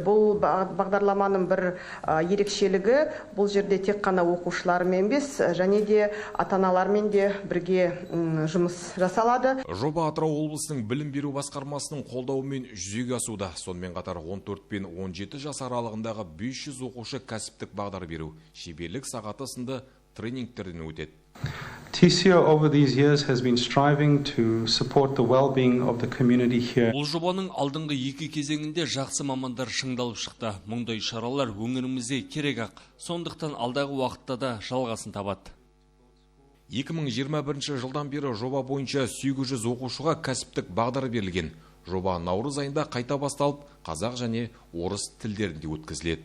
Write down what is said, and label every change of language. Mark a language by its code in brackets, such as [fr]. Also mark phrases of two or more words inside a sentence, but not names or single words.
[kk] Бұл бағдарламаның бір ерекшелігі, бұл жерде тек қана оқушылармен емес, және де ата-аналармен де бірге жұмыс жасалады. Жоба Атырау облысының білім беру басқармасының қолдауымен жүзеге асуда. Сонымен қатар 14 пен 17 жас аралығындағы 500 оқушы кәсіптік бағдар беру, шеберлік сағаты сынды тренингтерден өтеді. [en] TCO over these years has been striving to support the well-being of the community here. [kk] Бұл жобаның алдыңғы 2 кезеңінде жақсы мамандар шыңдалып шықты. Мұндай шаралар өңірімізде керек ақ. Сондықтан алдағы уақытта да жалғасын табады. 2021 жылдан бері жоба бойынша 800 оқушыға кәсіптік бағдар берілген. Жоба наурыз айында қайта басталып, қазақ және орыс тілдерінде өткізіледі.